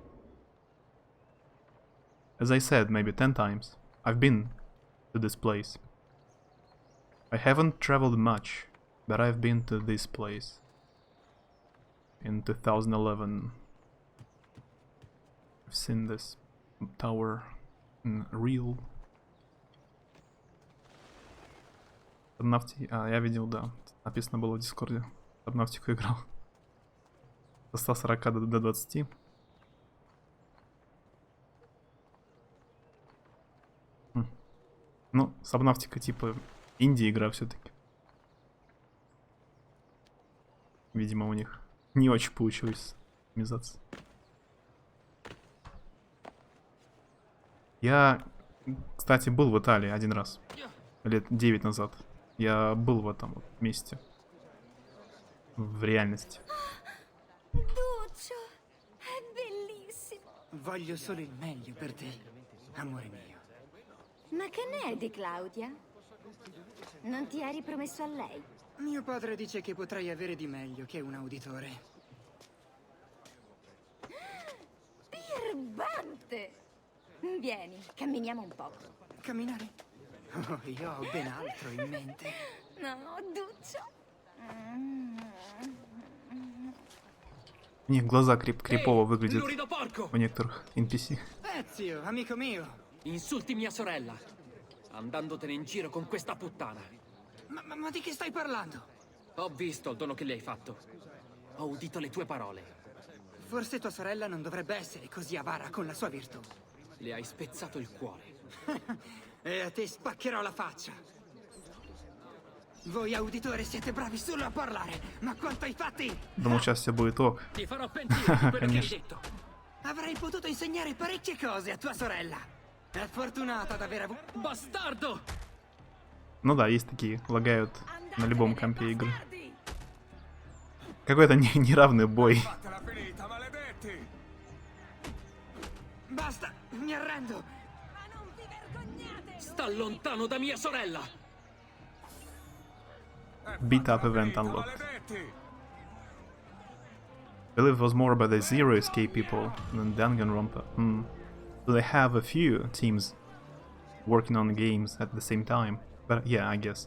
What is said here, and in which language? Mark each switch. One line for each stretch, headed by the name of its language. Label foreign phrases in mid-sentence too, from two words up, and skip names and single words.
English: As I said maybe 10 times, I've been to this place. I haven't traveled much, but I've been to this place. In 2011, I've seen this tower in real.
Russian: Я видел, да. Написано было в Дискорде. Сабнавтику играл. Со 140 до 20. Ну, Сабнавтика типа инди-игра все-таки. Видимо, у них не очень получилось оптимизация. Я, кстати, был в Италии один раз. Лет 9 назад. Я был в этом вот месте. В реальности.
Italian: Duccio, è bellissimo. Voglio solo il meglio per te, amore mio. Ma che ne è di Claudia? Non ti eri promesso a lei? Mio padre dice che potrai avere di meglio che un uditore. Birbante! Vieni, camminiamo un po'. Camminare? Oh, io ho ben altro in mente. No, Duccio.
Russian: У них глаза крипово выглядят у некоторых NPC.
Italian: Ezio, amico mio. Insulti mia sorella, andandotene in giro con questa puttana. Ma di che stai parlando? Ho visto il dono che le hai fatto. Ho udito le tue parole. Forse tua sorella non dovrebbe essere così avara con la sua virtù. Le hai spezzato il cuore. E a te spaccherò la faccia. Voi auditori siete bravi solo a parlare, ma quanto ai fatti?
Russian: Думал, сейчас все будет ок.
Italian: Ti farò pentire di quello che hai
Russian: Конечно.
Italian: detto. Avrei potuto insegnare parecchie cose a tua sorella. È fortunata ad aver avuto... Bastardo!
Russian: Ну да, есть такие, лагают на любом компе игры. Какой-то неравный бой.
Italian: Basta, mi arrendo. Sta lontano da mia sorella!
English: Beat up event unlocked. I believe it was more about the Zero Escape people than Danganronpa. So they have a few teams working on games at the same time. But yeah, I guess.